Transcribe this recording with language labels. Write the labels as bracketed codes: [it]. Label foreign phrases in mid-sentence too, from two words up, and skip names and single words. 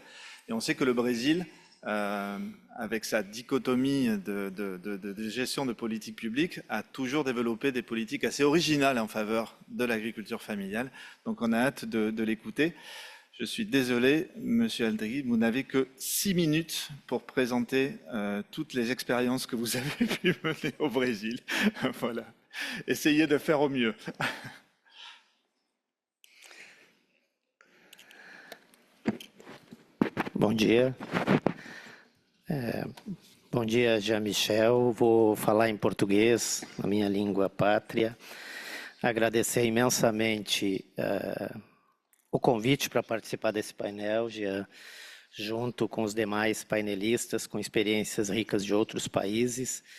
[fr] Et on sait que le Brésil, avec sa dichotomie de gestion de politique publique, a toujours développé des politiques assez originales en faveur de l'agriculture familiale. Donc on a hâte de l'écouter. Je suis désolé, Monsieur Aldrigui, vous n'avez que 6 minutes pour présenter toutes les expériences que vous avez pu mener au Brésil. Voilà. Essayez de faire au mieux. [pt] Bom dia. Bom dia, Jean-Michel. Vou falar em português, a minha língua pátria. Agradecer imensamente o convite para participar desse painel, Jean, junto com os demais painelistas com experiências ricas de outros países.